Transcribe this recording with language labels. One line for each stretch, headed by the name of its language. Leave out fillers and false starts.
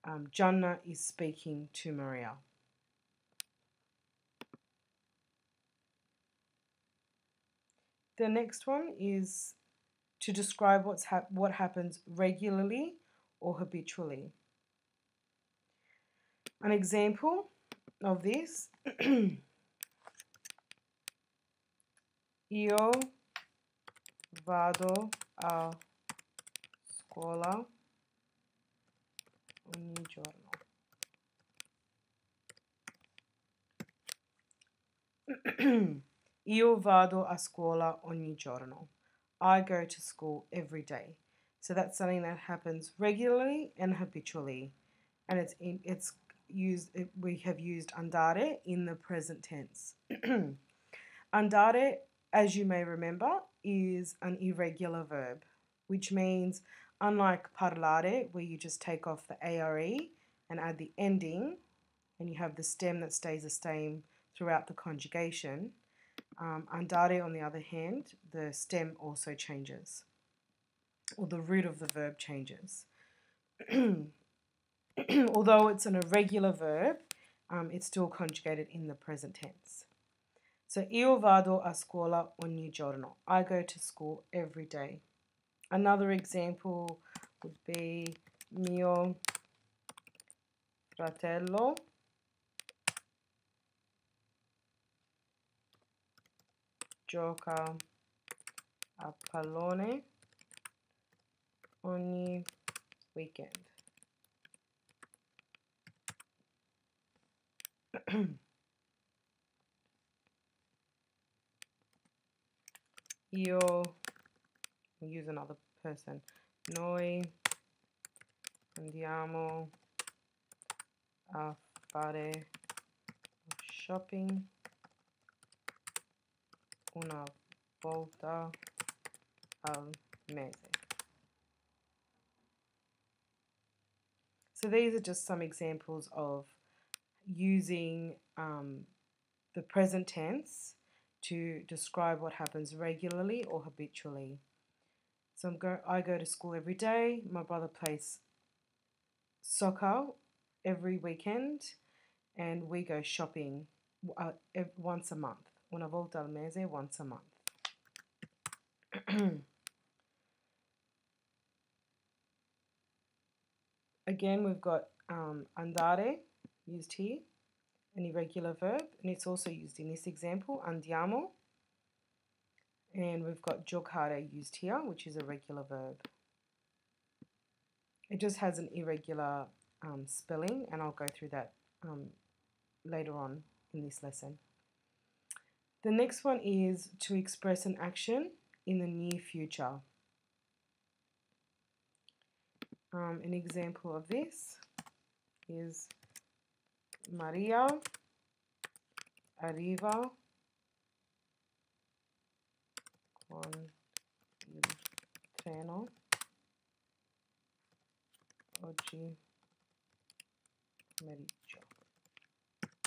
English: Gianna is speaking to Maria. The next one is to describe what happens regularly or habitually. An example of this,
Italian: io vado a scuola ogni giorno. Io vado a scuola ogni giorno.
English: I go to school every day. So that's something that happens regularly and habitually, and we have used andare in the present tense. Andare, as you may remember, is an irregular verb, which means unlike parlare, where you just take off the are and add the ending, and you have the stem that stays the same throughout the conjugation, andare, on the other hand, the stem also changes, or the root of the verb changes. Although it's an irregular verb, it's still conjugated in the present tense.
Italian: So, io vado a scuola ogni giorno.
English: I go to school every day. Another example would be
Italian: mio fratello gioca a pallone ogni weekend.
English: Io, we'll use another person.
Italian: Noi andiamo a fare shopping una volta al mese.
English: So these are just some examples of using the present tense to describe what happens regularly or habitually. So I go to school every day. My brother plays soccer every weekend, and we go shopping once a month.
Italian: Una volta al mese,
English: once a month. Again, we've got andare used here, an irregular verb, and it's also used in this example, andiamo. And we've got giocare used here, which is a regular verb. It just has an irregular spelling, and I'll go through that later on in this lesson. The next one is to express an action in the near future. An example of this is
Italian: Maria arriva con il treno oggi pomeriggio.